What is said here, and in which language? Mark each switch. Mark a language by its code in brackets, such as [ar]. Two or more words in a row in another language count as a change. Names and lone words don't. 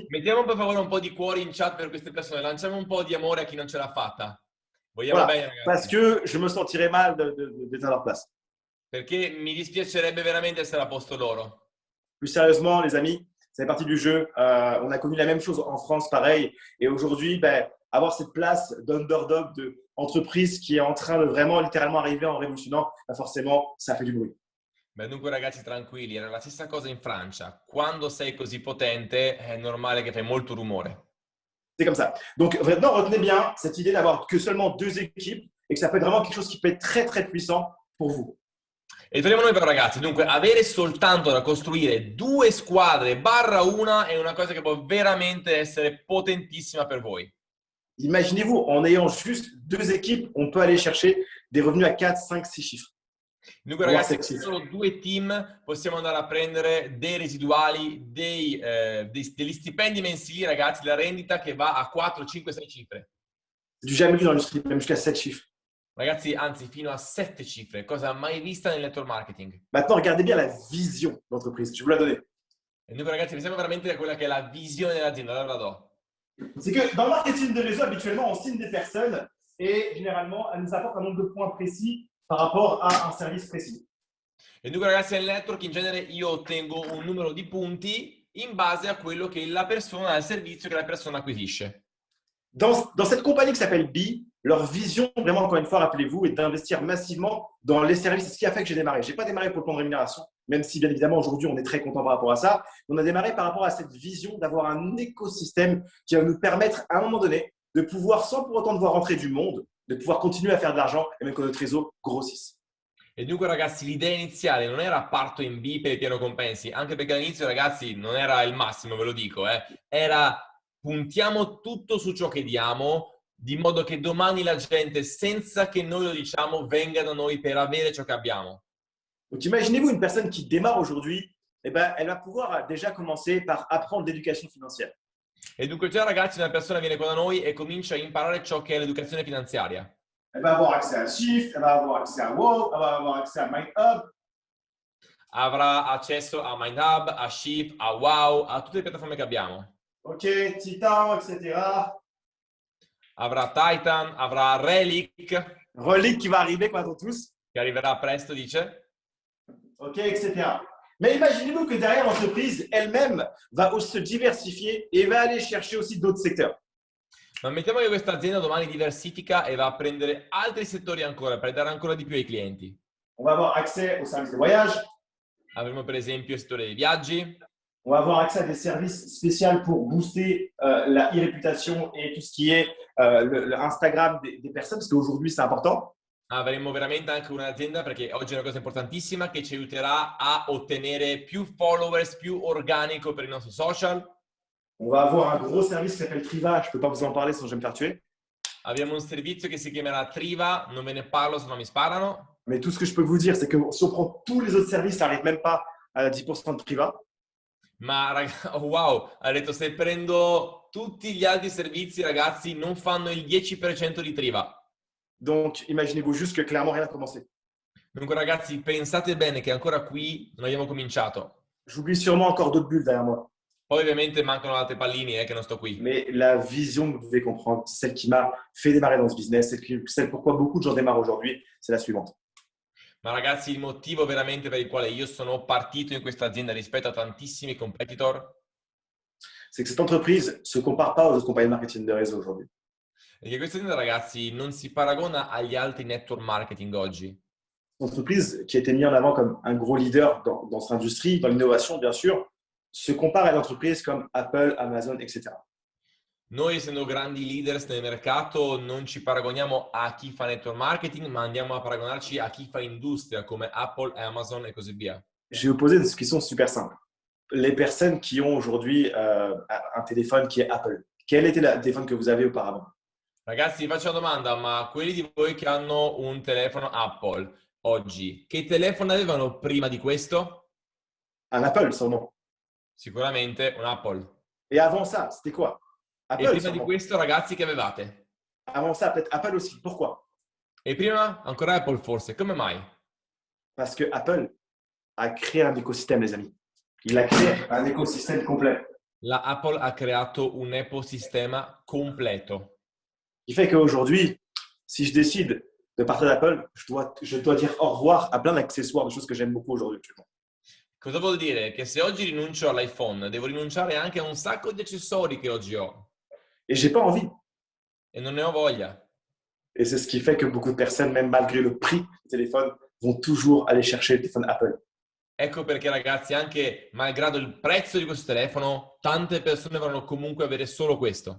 [it] Mettiamo per favore un po' di cuori in chat per queste persone, lanciamo un po' di amore a chi non ce l'ha fatta. Vogliamo [fr] Voilà, [it] bene ragazzi. [fr] parce que je me sentirais mal d'être à leur place. [it] Perché mi dispiacerebbe veramente essere a posto loro. [fr] Plus sérieusement, les amis, ça fait partie du jeu. On a connu la même chose en France, pareil. Et aujourd'hui, avoir cette place d'underdog, d'entreprise qui est en train de vraiment littéralement arriver en révolutionnant, forcément, ça fait du bruit. [it] Beh, dunque ragazzi tranquilli, era la stessa cosa in Francia. Quando sei così potente è normale che fai molto rumore. [fr] C'est comme ça. Donc maintenant, retenez bien cette idée d'avoir que seulement 2 équipes et que ça peut être vraiment quelque chose qui peut être très très puissant pour vous. [it] E torniamo noi però ragazzi, dunque avere soltanto da costruire 2 squadre barra una è una cosa che può veramente essere potentissima per voi. [fr] Imaginez-vous, en ayant juste 2 équipes, on peut aller chercher des revenus à 4, 5, 6 chiffres. [it] Dunque ragazzi, con solo 2 team possiamo andare a prendere dei residuali, degli stipendi mensili ragazzi, la rendita che va a 4, 5, 6 cifre. [fr] Du jamais vu dans l'industrie, même jusqu'à 7 chiffres. [it] Ragazzi, anzi, fino a 7 cifre, cosa mai vista nel [en] network marketing. [fr] Maintenant, regardez bien la vision d'entreprise. Je vais vous la donner. [it] E dunque ragazzi, pensiamo veramente a quella che è la visione dell'azienda, allora la do. [fr] C'est que dans le marketing de réseau, habituellement, on signe des personnes et généralement, elles nous apportent un nombre de points précis par rapport à un service précis. [it] E dunque ragazzi nel network in genere io ottengo un numero di punti in base a quello che la persona, al servizio che la persona acquisisce. [fr] Dans cette compagnie qui s'appelle B, leur vision, vraiment encore une fois, rappelez-vous, est d'investir massivement dans les services. C'est ce qui a fait que j'ai démarré. Je n'ai pas démarré pour le plan de rémunération, même si bien évidemment aujourd'hui on est très content par rapport à ça. On a démarré par rapport à cette vision d'avoir un écosystème qui va nous permettre à un moment donné de pouvoir, sans pour autant devoir rentrer du monde, de pouvoir continuer à faire de l'argent et même que notre réseau grossisse. [it] E dunque ragazzi l'idea iniziale non era parto in B per il piano compensi, anche perché all'inizio ragazzi non era il massimo, ve lo dico, era puntiamo tutto su ciò che diamo, di modo che domani la gente, senza che noi lo diciamo, venga da noi per avere ciò che abbiamo. [fr] Donc imaginez-vous une personne qui démarre aujourd'hui, eh ben, elle va pouvoir déjà commencer par apprendre l'éducation financière. [it] E dunque già ragazzi una persona viene qua da noi e comincia a imparare ciò che è l'educazione finanziaria. [fr] Elle va avoir accès à Shift, elle va avoir accès à Wow, elle va avoir accès à MindHub. [it] Avrà accesso a MindHub, a Shift, a Wow, a tutte le piattaforme che abbiamo. [fr] Ok, Titan, etc. [it] Avrà Titan, avrà Relic, [fr] Relic qui va arriver quoi, tous. [it] che arriverà presto, dice. [fr] Ok, etc. Mais imaginez-vous que derrière l'entreprise elle-même va se diversifier et va aller chercher aussi d'autres secteurs. [it] Ma mettiamo che questa azienda domani diversifica e va a prendere altri settori ancora per dare ancora di più ai clienti. [fr] On va avoir accès aux services de voyage. [it] Avremo per esempio il settore dei viaggi. [fr] On va avoir accès à des services spéciaux pour booster la e-réputation et tout ce qui est l'Instagram des personnes, parce qu'aujourd'hui c'est important. [it] Avremo veramente anche un'azienda, perché oggi è una cosa importantissima, che ci aiuterà a ottenere più followers, più organico per i nostri social. [fr] On va avoir un gros service qui s'appelle Triva. Je ne peux pas vous en parler sinon je vais me faire tuer. [it] Abbiamo un servizio che si chiamerà Triva, non ve ne parlo se no mi sparano. [fr] Mais tout ce que je peux vous dire, c'est que si on prend tous les autres services, ça n'arrive même pas à 10% de Triva. [it] Ma oh, wow, ha detto se prendo tutti gli altri servizi ragazzi non fanno il 10% di Triva. [fr] Donc imaginez-vous juste que clairement rien n'a commencé. [it] Dunque ragazzi pensate bene che ancora qui non abbiamo cominciato. [fr] J'oublie sûrement encore d'autres bulles derrière moi. [it] Poi ovviamente mancano altri pallini che non sto qui. [fr] Mais la vision que vous devez comprendre, celle qui m'a fait démarrer dans ce business, celle pourquoi beaucoup de gens démarrent aujourd'hui, c'est la suivante. [it] Ma ragazzi il motivo veramente per il quale io sono partito in questa azienda rispetto a tantissimi competitor, [fr] C'est que cette entreprise ne se compare pas aux autres compagnies de marketing de réseau aujourd'hui. [it] è che questa azienda ragazzi non si paragona agli altri [en] network marketing [it] oggi. [fr] Une entreprise qui a été mise en avant comme un gros leader dans cette industrie, dans l'innovation bien sûr, se compare à d'entreprises comme Apple, Amazon, etc. [it] Noi essendo grandi leaders nel mercato non ci paragoniamo a chi fa [en] network marketing, [it] ma andiamo a paragonarci a chi fa industria come Apple, Amazon e così via. [fr] Je vais vous poser une question super simple. Les personnes qui ont aujourd'hui un téléphone qui est Apple, quel était le téléphone que vous avez auparavant? [it] Ragazzi, vi faccio una domanda, ma quelli di voi che hanno un telefono Apple oggi, che telefono avevano prima di questo? [fr] Un Apple, sûrement. [it] Sicuramente un Apple. [fr] Et avant ça, c'était quoi? [it] E Apple, prima di [fr] sûrement. [it] questo, ragazzi, che avevate? [fr] Avant ça, peut-être Apple aussi. Pourquoi? [it] E prima ancora Apple forse. Come mai? [fr] Parce que Apple a créé un écosystème, les amis. Il a créé un écosystème complet. [it] La Apple ha creato un ecosistema completo. [fr] Ce qui fait qu'aujourd'hui, si je décide de partir d'Apple, je dois dire au revoir à plein d'accessoires, de choses que j'aime beaucoup aujourd'hui. [it] Cosa vuol dire? Che se oggi rinuncio all'iPhone, devo rinunciare anche a un sacco di accessori che oggi ho. [fr] Et j'ai pas envie. [it] E non ne ho voglia. [fr] Et c'est ce qui fait que beaucoup de personnes, même malgré le prix du téléphone, vont toujours aller chercher le téléphone Apple. [it] Ecco perché ragazzi, anche malgrado il prezzo di questo telefono, tante persone vorranno comunque avere solo questo.